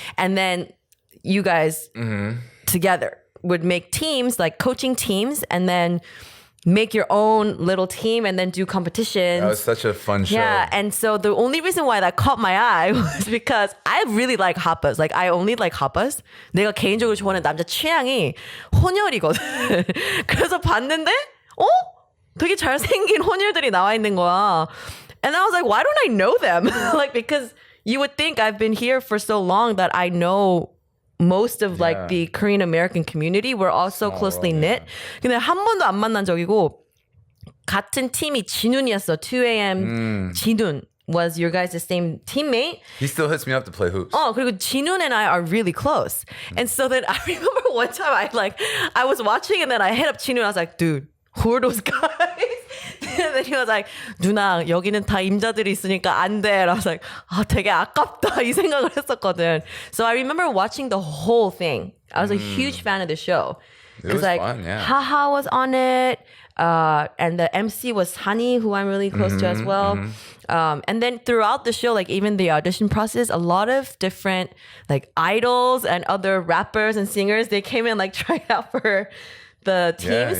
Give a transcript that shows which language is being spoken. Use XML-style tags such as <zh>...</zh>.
<en>And then you guys together would make teams, like coaching teams, and then make your own little team and then do competitions. That was such a fun show. Yeah, and so the only reason why that caught my eye was because I really like hotbus. Like I only like hotbus.</en> <ko>내가 개인적으로 좋아하는 남자 취향이 혼혈이거든. 그래서 봤는데 되게 잘생긴 혼혈들이 나와 있는 거야.</ko> <en>And I was like, why don't I know them? Like because you would think I've been here for so long that I know most of like the Korean American community. We're all so closely knit.</en> <ko>근데 한 번도 안 만난 적이고 같은 팀이 진훈이었어.</ko> <en>2AM 진훈 was your guys' same teammate. He still hits me up to play hoops.</en> <ko>그리고</ko> <en>진훈 and I are really close. And so then I remember one time I was watching and then I hit up 진훈. I was like, dude, who are those guys? And then he was like,</en> <ko>누나 여기는 다 임자들이 있으니까 안 돼.</ko> <en>And I was like,</en> <ko>되게 아깝다 이 생각을 했었거든.</ko> <en>So I remember watching the whole thing. I was a huge fan of the show. It was fun, yeah. Haha was on it. And the MC was Hani, who I'm really close to as well. And then throughout the show, like even the audition process, a lot of different like idols and other rappers and singers, they came in like trying out for the teams.</en>